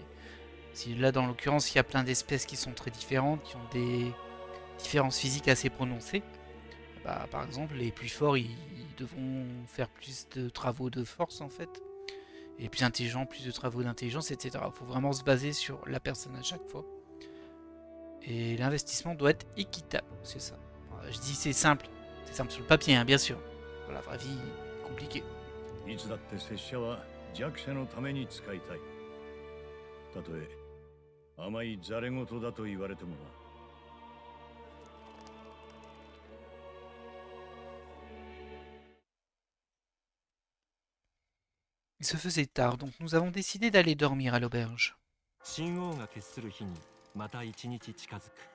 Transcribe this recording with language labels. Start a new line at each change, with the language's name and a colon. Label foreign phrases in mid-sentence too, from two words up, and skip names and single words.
French: Si là dans l'occurrence il y a plein d'espèces qui sont très différentes, qui ont des différences physiques assez prononcées, bah, par exemple les plus forts ils devront faire plus de travaux de force en fait. Et les plus intelligents, plus de travaux d'intelligence, etc. Il faut vraiment se baser sur la personne à chaque fois. Et l'investissement doit être équitable, c'est ça. Alors, je dis c'est simple sur le papier, hein, bien sûr. Dans la vraie vie, compliqué.
Japanese: いつだって拙者は弱者のために使いたい。たとえ甘いざれ言だと言われてもな。
French: Il se faisait tard, donc nous avons décidé d'aller dormir à l'auberge.
Japanese: 神王が決する日にまた一日近づく。